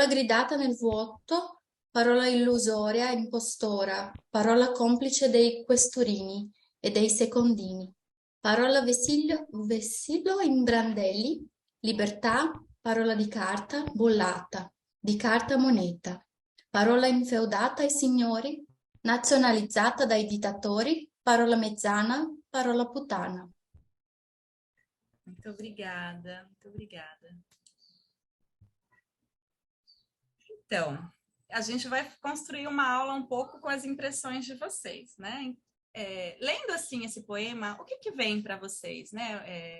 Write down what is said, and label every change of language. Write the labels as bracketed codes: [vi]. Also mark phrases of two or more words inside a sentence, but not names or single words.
[it] gridata nel vuoto, parola illusoria, impostora, parola complice dei questurini e dei secondini, parola vessillo in brandelli, libertà, parola di carta, bollata, di carta moneta, parola infeudata ai signori, nazionalizzata dai dittatori, parola mezzana, parola puttana. [pt] Muito obrigada, muito obrigada. Então, a gente vai construir uma aula um pouco com as impressões de vocês, né? Lendo assim esse poema, o que vem para vocês, né?